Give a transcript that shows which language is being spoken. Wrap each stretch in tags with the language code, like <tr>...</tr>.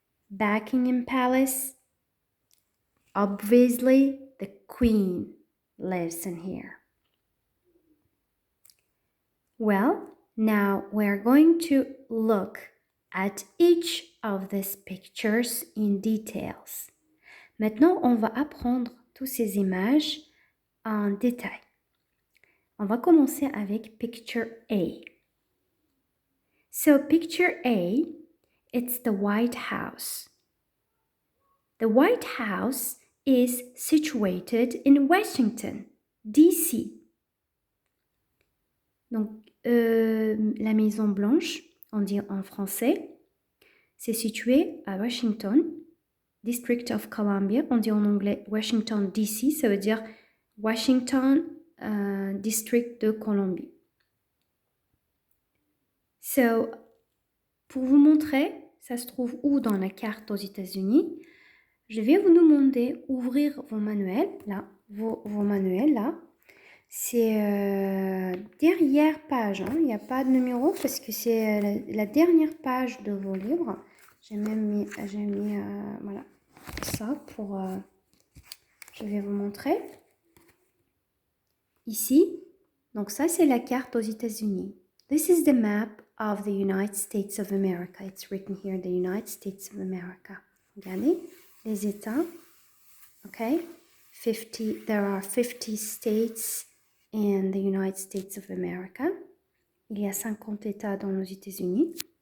<en>Buckingham Palace. Obviously, the Queen lives in here. Well, now we're going to look at each of these pictures in details.</en> <fr>Maintenant, on va apprendre toutes ces images en détail. On va commencer avec picture A.</fr> <en>So picture A, it's the White House. The White House is situated in Washington, D.C.</en> <fr>Donc, la Maison Blanche, on dit en français, c'est situé à Washington, District of Columbia, on dit en anglais Washington, D.C., ça veut dire Washington, District de Columbie. So, pour vous montrer, ça se trouve où dans la carte aux États-Unis, je vais vous demander d'ouvrir vos manuels, là, vos manuels, là. C'est dernière page, hein. Il n'y a pas de numéro parce que c'est la dernière page de vos livres. J'ai mis voilà, ça pour... je vais vous montrer. Ici, Donc ça, c'est la carte aux États-Unis.</fr> <en>This is the map of the United States of America. It's written here, the United States of America.</en> <fr>Regardez, les États.</fr> <en>Okay? 50, there are 50 states in the United States of America.</en> <fr>Il y a 50 États dans les États-Unis.</fr>